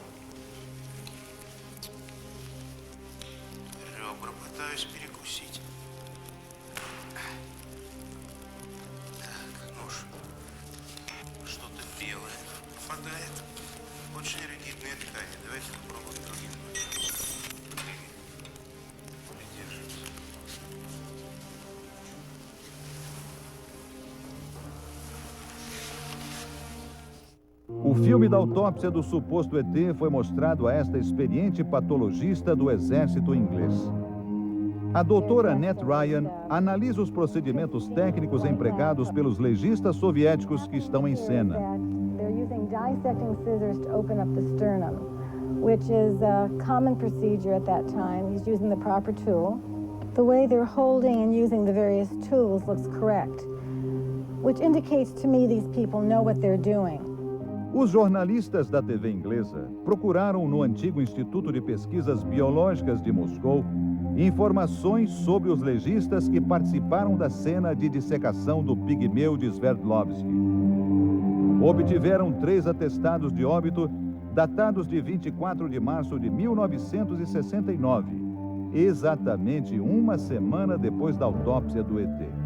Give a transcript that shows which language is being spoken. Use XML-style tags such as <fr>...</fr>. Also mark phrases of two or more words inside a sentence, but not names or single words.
<ru>Ребра пытаюсь перекусить. Так, нож. Что-то белое попадает. Очень ригидные ткани. Давайте попробуем другим. Придерживайся.</ru> <pt>O filme da autópsia do suposto ET foi mostrado a esta experiente patologista do exército inglês. A doutora Annette Ryan analisa os procedimentos técnicos empregados pelos legistas soviéticos que estão em cena.</pt> <en>They're using dissecting scissors to open up the sternum, which is a common procedure at that time. He's using the proper tool. The way they're holding and using the various tools looks correct, which indicates to me these people know what they're doing.</en> <pt>Os jornalistas da TV inglesa procuraram no antigo Instituto de Pesquisas Biológicas de Moscou informações sobre os legistas que participaram da cena de dissecação do pigmeu de Sverdlovsky. Obtiveram 3 atestados de óbito datados de 24 de março de 1969, exatamente uma semana depois da autópsia do ET.</pt>